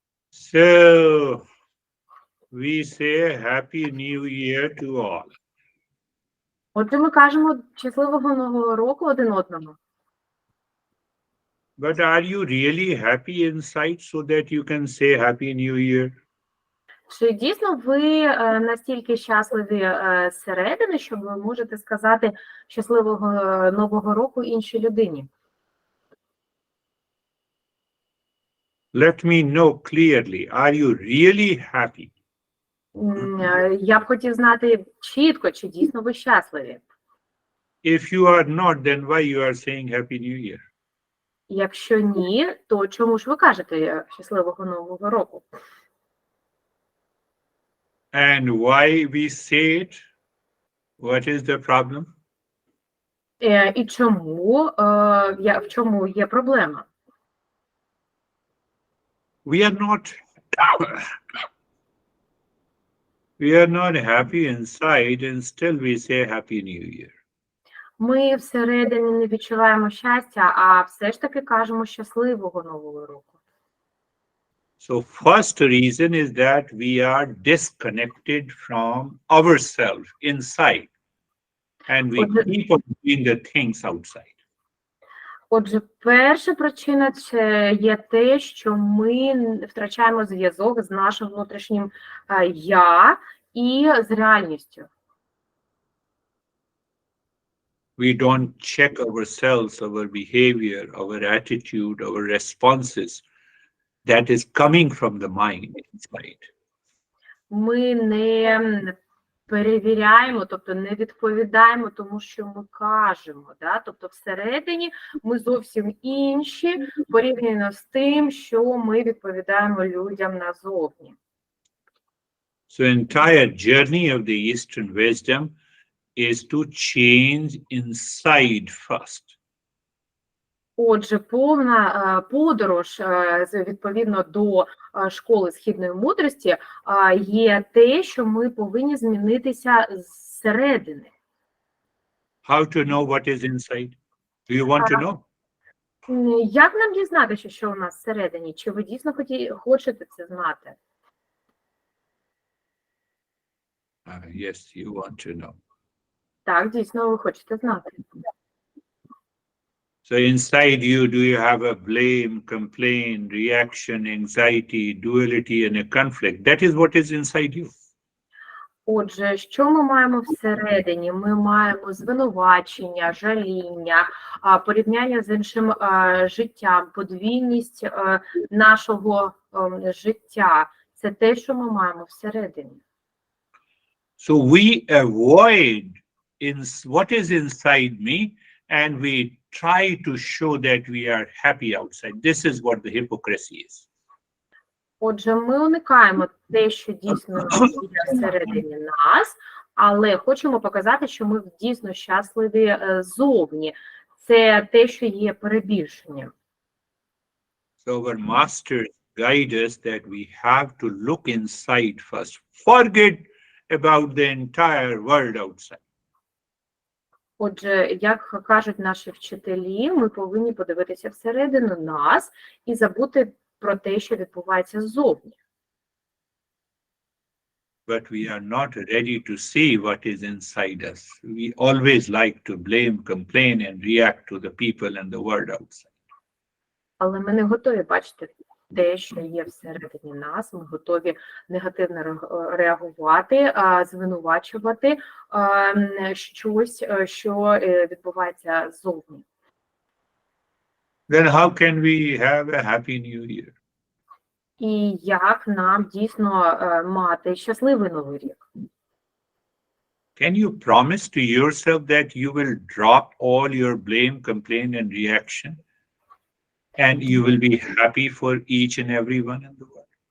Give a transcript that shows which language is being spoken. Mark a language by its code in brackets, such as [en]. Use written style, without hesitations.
[en] So we say Happy New Year to all. [uk] Отже, ми кажемо щасливого нового року один одному. [en] But are you really happy inside so that you can say Happy New Year? [uk] Чи дійсно ви настільки щасливі зсередини, що ви можете сказати щасливого нового року іншій людині? [en] Let me know clearly, are you really happy? [uk] Я б хотів знати чітко, чи дійсно ви щасливі. [en] If you are not, then why you are saying Happy New Year? [uk] Якщо ні, то чому ж ви кажете щасливого нового року? [en] And why we say it? What is the problem? [uk] І чому, в чому є проблема? [en] We are not happy inside and still we say Happy New Year. [uk] Ми всередині не відчуваємо щастя, а все ж таки кажемо щасливого нового року. [en] So first reason is that we are disconnected from ourselves inside and we keep on doing the things outside. [uk] Отже, перша причина – це є те, що ми втрачаємо зв'язок з нашим внутрішнім «я» і з реальністю. [en] We don't check ourselves, our behavior, our attitude, our responses that is coming from the mind inside. [uk] Ми не перевіряємо, тобто не відповідаємо тому, що ми кажемо. [ru] Да? [uk] Тобто всередині ми зовсім інші порівняно з тим, що ми відповідаємо людям назовні. [en] So entire journey of the Eastern wisdom is to change inside first. [uk] Отже, повна подорож, відповідно до школи східної мудрості, є те, що ми повинні змінитися зсередини. [en] How to know what is inside? Do you want to know? [uk] Як нам дізнатися, що у нас всередині? Чи ви дійсно хочете це знати? [en] Yes, you want to know. [uk] Так, дійсно, ви хочете знати. [en] So inside you, do you have a blame, complaint, reaction, anxiety, duality, and a conflict? That is what is inside you. [uk] Отже, що ми маємо всередині? Ми маємо звинувачення, жаління, порівняння з іншим життям, подвійність нашого життя. Це те, що ми маємо всередині. [en] So we avoid what is inside me and we try to show that we are happy outside. This is what the hypocrisy is. [uk] Отже, ми уникаємо те, що дійсно є всередині нас, але хочемо показати, що ми дійсно щасливі зовні. Це те, що є перебільшенням. [en] So our masters guide us that we have to look inside first. Forget about the entire world outside. [uk] Отже, як кажуть наші вчителі, ми повинні подивитися всередину нас і забути про те, що відбувається ззовні. [en] But we are not ready to see what is inside us. We always like to blame, complain, and react to the people and the world outside. [uk] Але ми не готові бачити те, що є всередині нас, ми готові негативно реагувати, звинувачувати щось, що відбувається ззовні. [en] Then how can we have a happy new year? [uk] І як нам дійсно мати щасливий новий рік? [en] Can you promise to yourself that you will drop all your blame, complaint, and reaction, and you will be happy for each and everyone in the world?